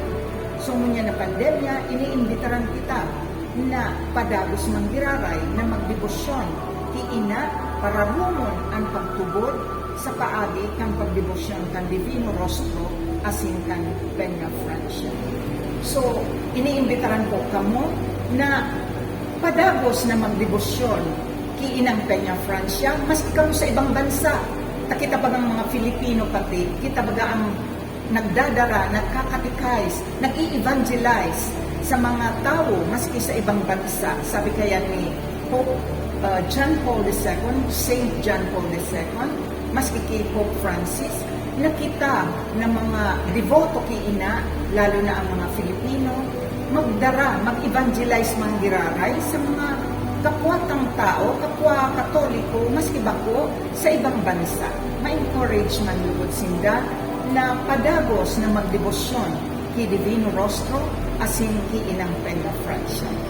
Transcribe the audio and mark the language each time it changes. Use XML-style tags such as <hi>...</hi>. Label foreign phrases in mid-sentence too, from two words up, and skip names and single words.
<bik>So, ngunya na pandemya, iniimbitaran kita na padagos mang giraray na magdebosyon kiina para rumon ang pagtubod sa paagi kang pagdebosyon kan Divino Rostro asin kan Peña Francia. So, iniimbitaran ko kamo na padagos na magdebosyon kiinang Peña Francia, mas ikaw sa ibang bansa. Kita ba ng mga Filipino pati, kita ba ang nagdadara, nagkakatikais, nag-i-evangelize sa mga tao maski sa ibang bansa. Sabi kaya ni Pope John Paul II, Saint John Paul II, maski kay Pope Francis, nakita na mga devoto kiina, lalo na ang mga Filipino, magdara, mag-evangelize manggiraray sa mga kapwatang tao, kapwa katoliko, maski bako sa ibang bansa. Ma-encourage man lugod sinda na padagos na magdebosyon ki Divino Rostro asin ki inang Peña Francia.</bik>